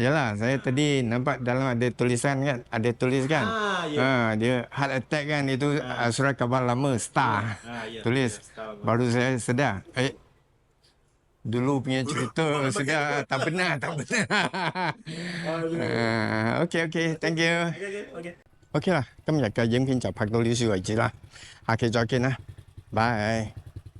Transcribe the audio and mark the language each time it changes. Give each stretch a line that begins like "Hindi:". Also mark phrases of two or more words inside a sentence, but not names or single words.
Malay: Yalah, saya tadi nampak dalam ada tulisan kan, ada tulis kan. Dia
English: heart attack
Malay: kan, itu surat khabar lama Star. Tulis. Baru saya sedar. Dulu punya cerita sudah tak benar, tak benar.
English: OK， thank you。
Cantonese: OK 啦，今日嘅影片就拍到呢處為止啦，下期再見啦，拜。